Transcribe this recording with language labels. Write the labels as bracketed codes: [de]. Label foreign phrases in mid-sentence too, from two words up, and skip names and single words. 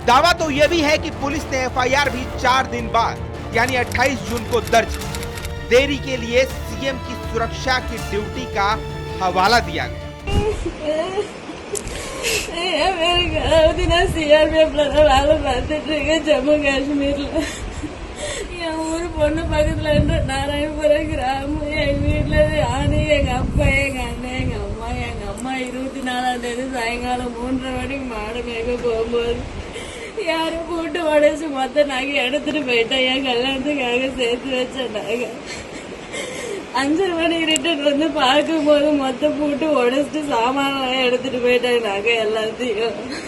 [hi] दावा तो यह भी है कि पुलिस ने एफआईआर भी 4 दिन बाद यानी 28 जून को दर्ज की। देरी के लिए सीएम की सुरक्षा की ड्यूटी का हवाला दिया गया। [ta] जम्मू कश्मीर ऊर பொண்ணு பக்கத்துல நாராயணபுரம் கிராமம். எங்க வீட்டுல யானு எங்க அப்பா எங்க அண்ணன் எங்க அம்மா 24ஆம் தேதி சாயங்காலம் 3:30 மணிக்கு மாடு மேய்க்க போகும்போது யாரும் கூட்டு உடைச்சு மொத்த நகை எடுத்துட்டு போயிட்டா. என் கல்யாணத்துக்காக சேர்த்து வச்ச நகை 5:30 மணிக்கு ரிட்டர்ன் வந்து பார்க்கும்போது மொத்த பூட்டு உடைச்சிட்டு சாமான் எடுத்துட்டு போயிட்டாங்க நகை எல்லாத்தையும்.